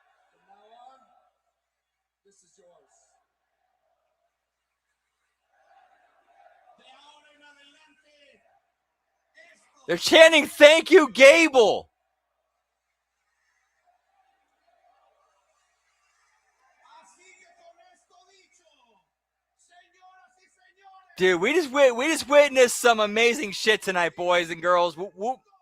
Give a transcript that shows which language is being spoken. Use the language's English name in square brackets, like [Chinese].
[English] From now on, this is yours. [Spanish] De ahora en adelante, esto. [English] They're chanting, "Thank you, Gable." [Spanish] Así que con esto dicho, señoras y señores. [English] Dude, we just witnessed some amazing shit tonight, boys and girls. Whoop, whoop.